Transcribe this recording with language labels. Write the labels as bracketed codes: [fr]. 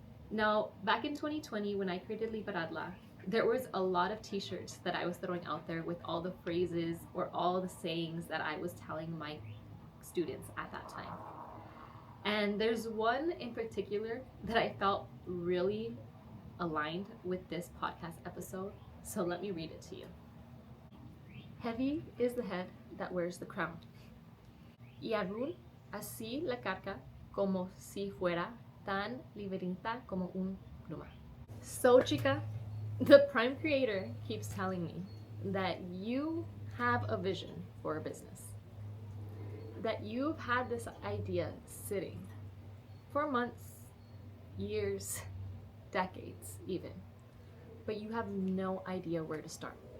[en] Now, back in 2020, when I created LiberarLa, there was a lot of t-shirts that I was throwing out there with all the phrases or all the sayings that I was telling my students at that time. And there's one in particular that I felt really aligned with this podcast episode, so let me read it to you. Heavy is the head that wears the crown, [es] y aún así la carga como si fuera tan livianita como un pluma. [en] So, chica, the Prime Creator keeps telling me that you have a vision for a business, that you've had this idea sitting for months, years, decades even, but you have no idea where to start.